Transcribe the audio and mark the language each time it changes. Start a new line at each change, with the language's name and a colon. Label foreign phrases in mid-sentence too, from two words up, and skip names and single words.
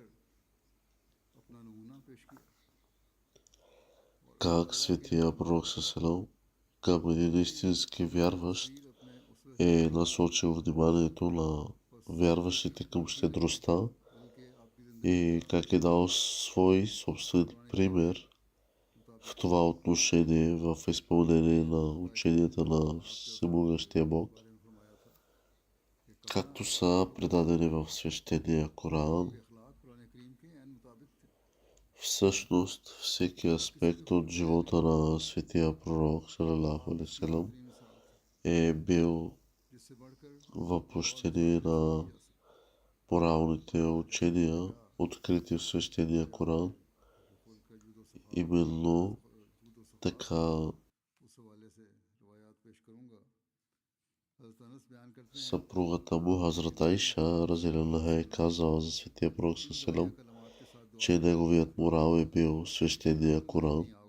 Bulgarian: как светия пророк салам към един истински вярващ е насочил вниманието на вярващите към щедростта и как е дал свой собствен пример в това отношение в изпълнение на ученията на Всемогъщия Бог, както са предадени в свещения Коран. Всъщност, всеки аспект от живота на светия пророк
Arabic: صلى الله عليه وسلم
Bulgarian: е бил въплъщение на моралните учения, открити в свещения Коран. Именно така съпругата му Хазрат Айша разделена е казала за светия пророк салалаху, че неговият морал е бил свещения Коран.